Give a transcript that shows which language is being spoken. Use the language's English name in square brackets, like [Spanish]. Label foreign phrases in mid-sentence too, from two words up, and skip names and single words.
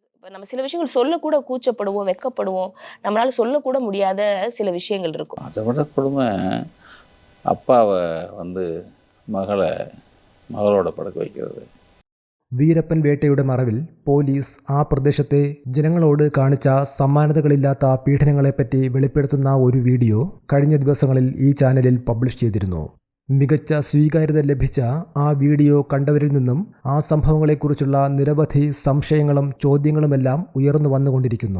[Tamil] இப்ப நம்ம சில விஷயங்கள் சொல்லக்கூட கூச்சப்படுவோம், வெட்கப்படுவோம். நம்மளால சொல்லக்கூட முடியாத சில விஷயங்கள் இருக்கும். அதை விட கொடுமை, அப்பாவ வந்து மகளோட படுக்க வைக்கிறது. [Malayalam] വീരപ്പൻ വേട്ടയുടെ മറവിൽ പോലീസ് ആ പ്രദേശത്തെ ജനങ്ങളോട് കാണിച്ച സമാനതകളില്ലാത്ത പീഡനങ്ങളെപ്പറ്റി വെളിപ്പെടുത്തുന്ന ഒരു വീഡിയോ കഴിഞ്ഞ ദിവസങ്ങളിൽ ഈ ചാനലിൽ പബ്ലിഷ് ചെയ്തിരുന്നു. മികച്ച സ്വീകാര്യത ലഭിച്ച ആ വീഡിയോ കണ്ടവരിൽ നിന്നും ആ സംഭവങ്ങളെക്കുറിച്ചുള്ള നിരവധി സംശയങ്ങളും ചോദ്യങ്ങളുമെല്ലാം ഉയർന്നു വന്നുകൊണ്ടിരിക്കുന്നു.